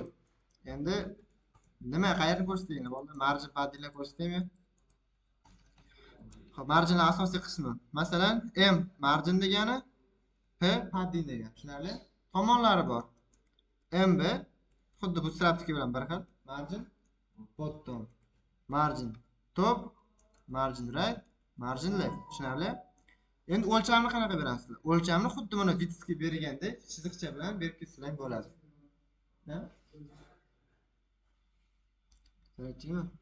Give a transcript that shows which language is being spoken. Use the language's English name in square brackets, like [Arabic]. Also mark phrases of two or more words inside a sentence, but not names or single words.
[Uzbek] Endi nima qayerda ko'rsataylik bo'ldi? [English] Margin paddinglar [Uzbek] ko'rsataymi? Xo'p, marginlar asosiy qismi. Masalan, M margin degani, P padding degani. Tushunarli? Tomonlari bor. MB xuddi bu straptiki bilan bir xil. [English] Margin bottom, margin top, margin right, margin left. [Uzbek] Tushunarli? Endi o'lchamni qanaqa berasizlar? O'lchamni xuddi mana widthga bergandek chiziqcha bilan berib ketsanglar bo'ladi. Ha? Kerakmi?